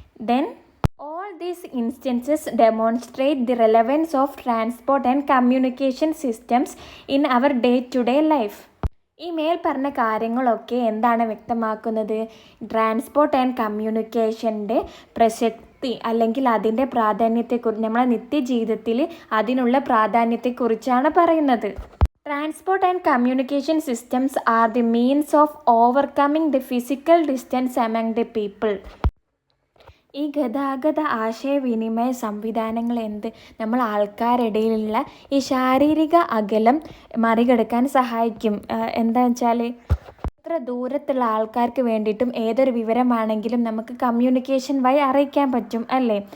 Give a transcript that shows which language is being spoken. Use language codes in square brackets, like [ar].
[en] Then all these instances demonstrate the relevance of transport and communication systems in our day-to-day life. [ml] ഈ മേൽ പറഞ്ഞ കാര്യങ്ങളൊക്കെ എന്താണ് വ്യക്തമാക്കുന്നത്? ട്രാൻസ്പോർട്ട് ആൻഡ് കമ്മ്യൂണിക്കേഷൻ്റെ പ്രസക്തി അല്ലെങ്കിൽ അതിൻ്റെ പ്രാധാന്യത്തെക്കുറിച്ച്, നമ്മളെ നിത്യജീവിതത്തിൽ അതിനുള്ള പ്രാധാന്യത്തെക്കുറിച്ചാണ് പറയുന്നത്. [en] Transport and communication systems are the means of overcoming the physical distance among the people. [ml] ഈ ഗതാഗത ആശയവിനിമയ സംവിധാനങ്ങൾ നമ്മൾ ആൾക്കാരിടയിലുള്ള ഈ ശാരീരിക അകലം മറികടക്കാൻ സഹായിക്കും. എന്താണെന്ന് വെച്ചാൽ എത്ര ദൂരത്തുള്ള ആൾക്കാർക്ക് വേണ്ടിയിട്ടും ഏതൊരു വിവരമാണെങ്കിലും നമുക്ക് കമ്മ്യൂണിക്കേഷൻ വഴി അറിയിക്കാൻ പറ്റും അല്ലേ?